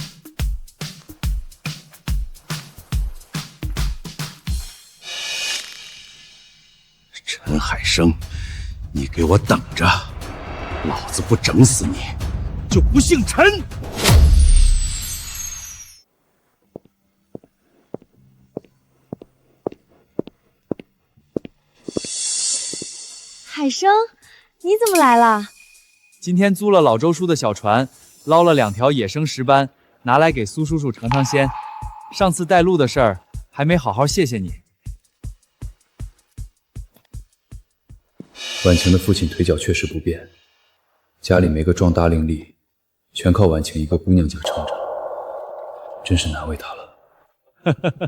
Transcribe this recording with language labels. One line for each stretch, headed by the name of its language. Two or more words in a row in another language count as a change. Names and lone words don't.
Chinese: 陳海生，你給我等着，老子不整死你，就不姓陳。海生，你怎麼來了？今天租了老周叔的小船，撈了2條野生石斑，拿來給蘇叔叔嘗嘗鮮。上次帶路的事兒，還沒好好謝謝你。婉晴的父親腿腳確實不便，家裡沒個壯大伶俐，全靠婉晴一個姑娘家撐着，真是難為他了。